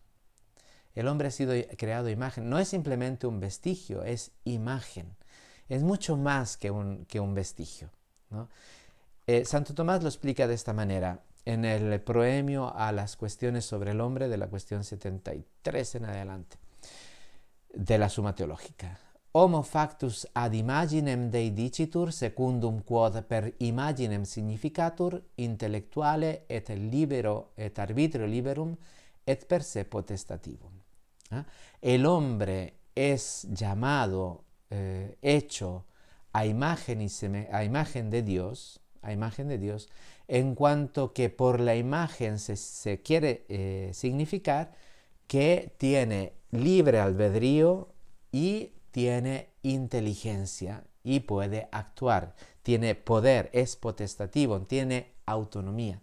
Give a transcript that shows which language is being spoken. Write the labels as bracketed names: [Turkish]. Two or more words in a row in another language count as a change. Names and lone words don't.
[Spanish] El hombre ha sido creado a imagen. No es simplemente un vestigio, es imagen. Es mucho más que un vestigio, ¿no? Santo Tomás lo explica de esta manera en el proemio a las cuestiones sobre el hombre de la cuestión 73 en adelante de la Suma Teológica. [Latin] Homo factus ad imaginem Dei dicitur, secundum quod per imaginem significatur, intellectuale et libero et arbitrio liberum, et per se potestativum. ¿Ah? [Spanish] El hombre es llamado, hecho a imagen de Dios, en cuanto que por la imagen se quiere significar que tiene libre albedrío y tiene inteligencia y puede actuar, tiene poder, es potestativo, tiene autonomía.